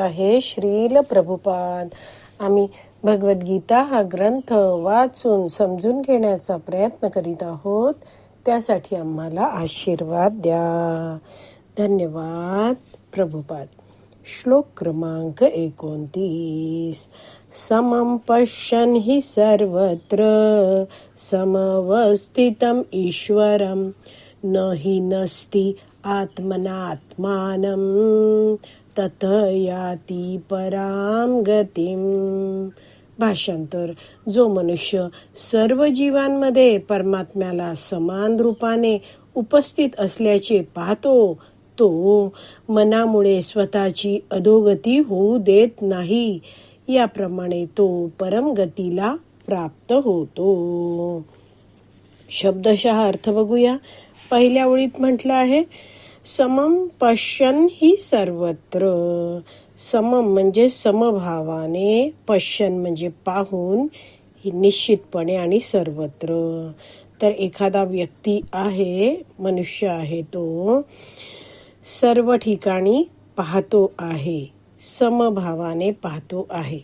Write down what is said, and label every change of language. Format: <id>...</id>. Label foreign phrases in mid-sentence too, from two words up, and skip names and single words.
<mr>हे श्रील प्रभुपाद, आम्ही भगवद्गीता हा ग्रंथ वाचून समजून घेण्याचा प्रयत्न करीत आहोत. त्यासाठी आम्हाला आशीर्वाद द्या. धन्यवाद प्रभुपाद. श्लोक क्रमांक 29.</mr> <sa>समं पश्यन् हि सर्वत्र समवस्थितम् ईश्वरं न हि नस्ति आत्मनात्मानं तत याति पराम गतिम.</sa> <mr>भाषांतर. जो मनुष्य सर्व जीवांमध्ये परमात्म्याला समान रूपाने उपस्थित असल्याचे पाहतो, तो मनामुळे स्वतःची अधोगती होऊ देत नाही. याप्रमाणे तो परमगतीला प्राप्त होतो. शब्दशः अर्थ बघूया. पहिल्या ओळीत म्हटलं आहे</mr> <sa>समम पश्यन् हि सर्वत्र.</sa> <mr>समम म्हणजे समभावाने, पश्यन् म्हणजे पाहून, निश्चितपणे आणि सर्वत्र. तर एखादा व्यक्ती आहे, मनुष्य आहे, तो सर्व ठिकाणी पाहतो आहे, समभावाने पाहतो आहे.</mr>